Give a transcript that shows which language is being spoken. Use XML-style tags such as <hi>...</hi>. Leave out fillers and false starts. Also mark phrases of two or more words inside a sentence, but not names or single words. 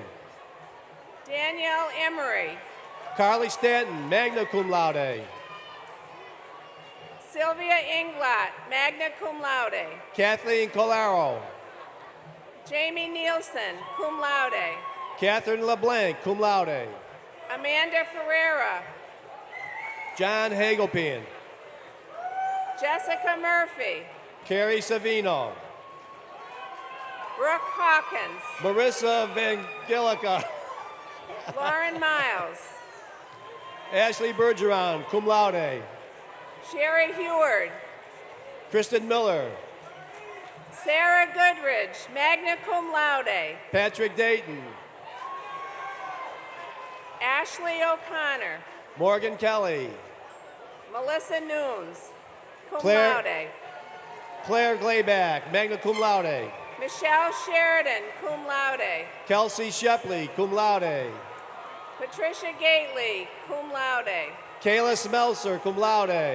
<en>Danielle Emery. Carly Stanton,</en> <la>magna cum laude.</la> <en>Sylvia Inglot,</en> <la>magna cum laude.</la> <en>Kathleen Colaro. Jamie Nielsen,</en> <la>cum laude.</la> <en>Catherine LeBlanc,</en> <la>cum laude.</la> <en>Amanda Ferreira. John Hagelpin. Jessica Murphy. Carrie Savino. Brooke Hawkins. Marissa Vangelica. Lauren Miles. Ashley Bergeron,</en> <la>cum laude.</la> <en>Sherry Heward. Kristen Miller. Sarah Goodridge,</en> <la>magna cum laude.</la> <en>Patrick Dayton. Ashley O'Connor. Morgan Kelly. Melissa Nunes, cum Claire- laude. Claire Glayback,</en> <la>magna cum laude.</la> <en>Michelle Sheridan,</en> <la>cum laude.</la> <en>Kelsey Shepley,</en> <la>cum laude.</la> <en>Patricia Gately,</en> <la>cum laude.</la> <en>Kayla Smelser,</en> <la>cum laude.</la>